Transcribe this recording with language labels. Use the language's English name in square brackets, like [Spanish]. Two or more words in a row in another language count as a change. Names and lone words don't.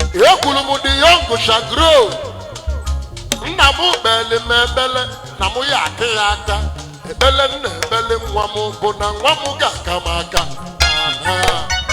[Igbo] Ekwuru m [English] the young shall grow. [Igbo] Nna m kpeli m ekpele na mụ ya akị ya aka. Ekpele m na-ekpele nwa m bụ na nwa m ga-aka m aka. Aha.